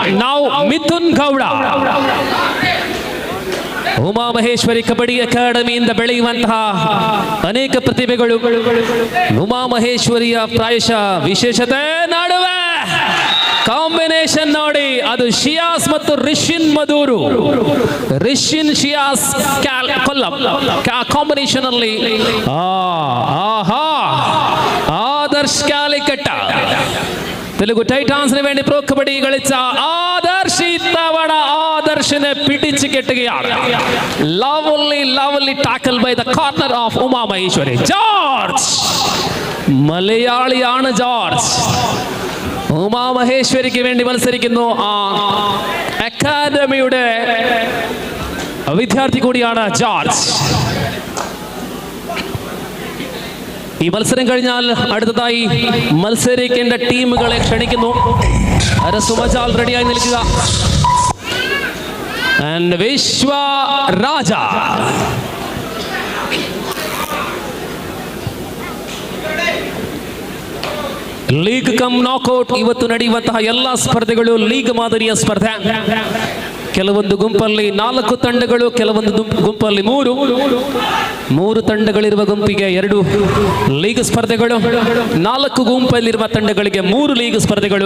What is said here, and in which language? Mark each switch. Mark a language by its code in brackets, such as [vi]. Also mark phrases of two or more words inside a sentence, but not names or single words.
[en] നൗ മിഥുൻ ഗൗഡ. [kn] ಉಮಾಮಹೇಶ್ವರಿ ಕಬಡ್ಡಿ ಅಕಾಡೆಮಿಯಿಂದ ಬೆಳೆಯುವಂತಹ ಅನೇಕ ಪ್ರತಿಭೆಗಳು. ಉಮಾಮಹೇಶ್ವರಿಯ ಪ್ರಾಯಶಃ ವಿಶೇಷತೆ ನಡುವೆ ಕಾಂಬಿನೇಷನ್ ನೋಡಿ, ಅದು ಶಿಯಾಸ್ ಮತ್ತು ರಿಷಿನ್ ಮಧೂರು, ರಿಷಿನ್ ಶಿಯಾಸ್ ಕೊಲ್ಲಂ ಕಾಂಬಿನೇಷನ್ ಅಲ್ಲಿ ಆದರ್ಶ್ ಕ್ಯಾಲಿಕಟ್ಟ తెలుగు టైటాన్స్ [ml] ന് വേണ്ടി പ്രോ കബഡി കളിച്ച ആദർശ് ഇത്തവണ ആദർശിനെ പിടിച്ചു കെട്ടുകയാണ്. [en] lovely tackle by the corner of Uma Maheshwari. [ml] ജോർജ് മലയാളിയാണ് ജോർജ്. ഉമാ മഹേശ്വരിക്ക് വേണ്ടി മത്സരിക്കുന്നു. ആ അക്കാദമിയുടെ വിദ്യാർത്ഥി കൂടിയാണ് ജോർജ്. ഈ മത്സരം കഴിഞ്ഞാൽ അടുത്തതായി മത്സരിക്കേണ്ട ടീമുകളെ ക്ഷണിക്കുന്നു. സുമജാൽ റെഡിയായി നിൽക്കുക. ആൻഡ് വിശ്വ രാജ [en] league cum knockout. [kn] ಇವತ್ತು ನಡೆಯುವಂತಹ ಎಲ್ಲಾ ಸ್ಪರ್ಧೆಗಳು ಲೀಗ್ ಮಾದರಿಯ ಸ್ಪರ್ಧೆ. ಕೆಲವೊಂದು ಗುಂಪಲ್ಲಿ 4 ತಂಡಗಳು, ಕೆಲವೊಂದು ಗುಂಪಲ್ಲಿ 3 ತಂಡಗಳಿರುವ ಗುಂಪಿಗೆ 2 ಲೀಗ್ ಸ್ಪರ್ಧೆಗಳು, 4 ಗುಂಪಲ್ಲಿರುವ ತಂಡಗಳಿಗೆ 3 ಲೀಗ್ ಸ್ಪರ್ಧೆಗಳು.